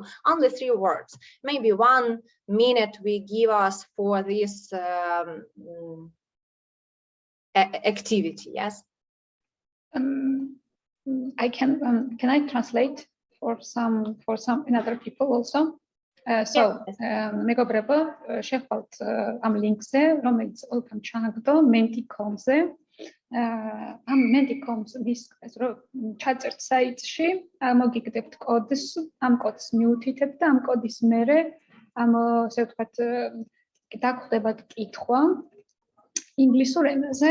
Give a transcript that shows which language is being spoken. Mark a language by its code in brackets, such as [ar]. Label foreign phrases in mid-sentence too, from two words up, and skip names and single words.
[en] Only 3 words. Maybe 1 minute we give us for this activity. Yes. I can I translate for some other people also? [ka] მეგობრებო, შევყავთ ამ ლინკზე, რომელიც Olga-მ ჩააგდო Menti.com-ზე. ამ Menti.com-ის რო ჩაწერთ საიტში, მოგიგდებთ კოდს, ამ კოდს მიუთითებთ და ამ კოდის მერე ამ ასე ვთქვათ დაგხვდებათ კითხვა ინგლისურ ენაზე.